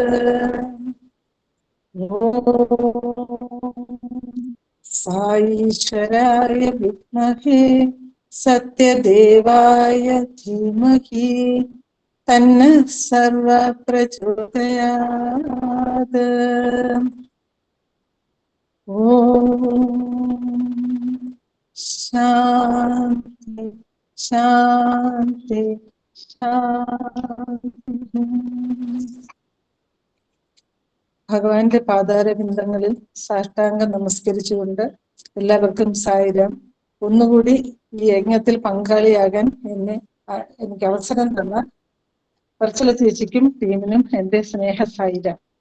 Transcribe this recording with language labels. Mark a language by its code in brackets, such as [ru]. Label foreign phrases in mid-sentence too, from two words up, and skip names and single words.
[sa] ईश्वराय विद्महे सत्यदेवाय धीमहि तन्नः सर्वः प्रचोदयात्। शान्ति शान्ति शान्ति. [ml] ഭഗവാന്റെ പാതാരബിന്ദങ്ങളിൽ സാഷ്ടാംഗം നമസ്കരിച്ചുകൊണ്ട് എല്ലാവർക്കും സായിരാം. ഒന്നുകൂടി ഈ യജ്ഞത്തിൽ പങ്കാളിയാകാൻ എനിക്ക് അവസരം തന്ന വർച്ചല ചേച്ചിക്കും ടീമിനും എന്റെ സ്നേഹ സായിരാം.